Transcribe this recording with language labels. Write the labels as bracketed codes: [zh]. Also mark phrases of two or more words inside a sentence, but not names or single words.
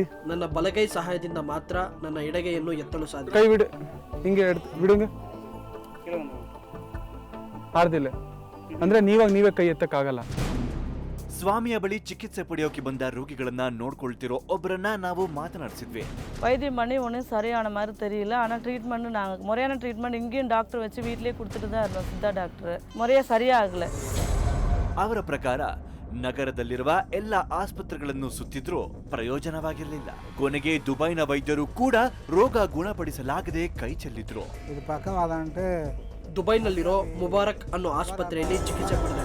[kn] ನನ್ನ ಬಲಗೈ ಸಹಾಯದಿಂದ ಮಾತ್ರ ನನ್ನ ಎಡಗೈಯನ್ನು ಎತ್ತಲು ಸಾಧ್ಯ. ಕೈ ಬಿಡು. ಹಿಂಗೆ ಬಿಡುಂಗ. ಆರ್ದಿಲ್ಲ ಅಂದ್ರೆ ನೀವೇ ಕೈ ಎತ್ತಕ್ಕಾಗಲ್ಲ. ಸ್ವಾಮಿಯ ಬಳಿ ಚಿಕಿತ್ಸೆ ಪಡೆಯೋಕೆ ಬಂದ ರೋಗಿಗಳನ್ನ ನೋಡ್ಕೊಳ್ತಿರೋ ಒಬ್ಬರನ್ನ ನಾವು மாத்தனாடிச்சிದ್ವಿ. [ta] வைத்தியம் பண்ணி ஒன்றும் சரியான மாதிரி தெரியல. ஆனால் ட்ரீட்மெண்ட் நாங்கள் முறையான ட்ரீட்மெண்ட் இங்கேயும் டாக்டர் வச்சு வீட்டிலேயே கொடுத்துட்டு தான் இருந்தோம். சித்தா டாக்டர் முறையாக சரியாகலை. [kn] ಅವರ ಪ್ರಕಾರ ನಗರದಲ್ಲಿರುವ ಎಲ್ಲ ಆಸ್ಪತ್ರೆಗಳನ್ನು ಸುತ್ತಿದ್ರೂ ಪ್ರಯೋಜನವಾಗಿರಲಿಲ್ಲ. ಕೊನೆಗೆ ದುಬೈನ ವೈದ್ಯರು ಕೂಡ ರೋಗ ಗುಣಪಡಿಸಲಾಗದೆ ಕೈ ಚೆಲ್ಲಿದ್ರು. ಇದು ಪಕ್ಕವಾದಂತೆ ದುಬೈನಲ್ಲಿರೋ ಮುಬಾರಕ್ ಅನ್ನೋ ಆಸ್ಪತ್ರೆಯಲ್ಲಿ ಚಿಕಿತ್ಸೆ ಪಡೆದೆ.